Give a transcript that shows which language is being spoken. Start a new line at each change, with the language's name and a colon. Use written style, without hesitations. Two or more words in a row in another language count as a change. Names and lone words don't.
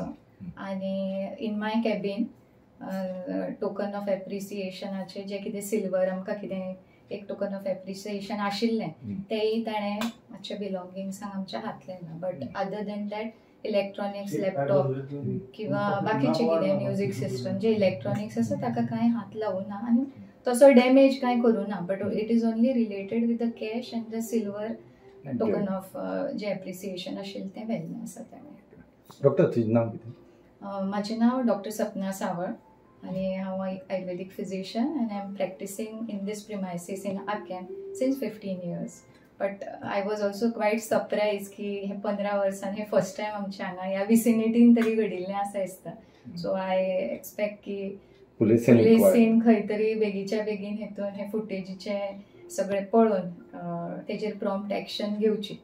Konkani: आनी
English: in my cabin token of
Konkani: एप्रिसिएशनाचे जे कितें सिल्वर आमकां कितें एक
English: token of appreciation
Konkani: आशिल्लें तेंय ताणें मातशे बिलोंगिंग्सांक आमच्या घातलें ना.
English: but other than that electronics, laptop
Konkani: किंवा बाकीचे कितें
English: music system
Konkani: जे इलेक्ट्रॉनिक्स आसा ताका कांय हात लावूं ना आनी तसो डॅमेज कांय करूं ना.
English: but it is only related with the cash and the silver token of जे एप्रिसिएशन
Konkani: आशिल्लें तें व्हेल्लें आसा ताणें. डॉक्टर तुजें नांव कितें? म्हजें नांव डॉक्टर सपना सावळ आनी हांव
English: Ayurvedic physician and I am practicing in this premises in Akem since 15 years. but I was also quite surprised
Konkani: की हे 15 वर्सान हे
English: first time
Konkani: आमच्या हांगा ह्या विसिनिटीन तरी घडिल्लें आसा दिसता.
English: so I expect
Konkani: की पुलिसीन खंय तरी बेगीच्या बेगीन हेतून हे फुटेजीचे सगळे पळोवन तेजेर
English: prompt action
Konkani: घेवची.